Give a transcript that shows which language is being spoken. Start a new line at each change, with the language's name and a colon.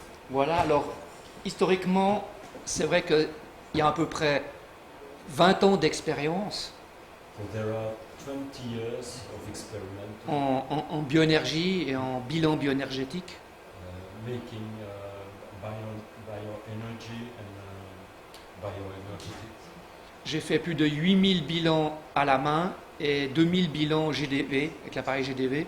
French: Voilà, alors historiquement, c'est vrai qu'il y a à peu près 20 ans d'expérience
English: So there are 20 years of experiment
French: en bioénergie et en bilan bioénergétique.
English: making bioenergy and bioenergetics.
French: J'ai fait plus de 8000 bilans à la main et 2000 bilans GDV, avec l'appareil GDV.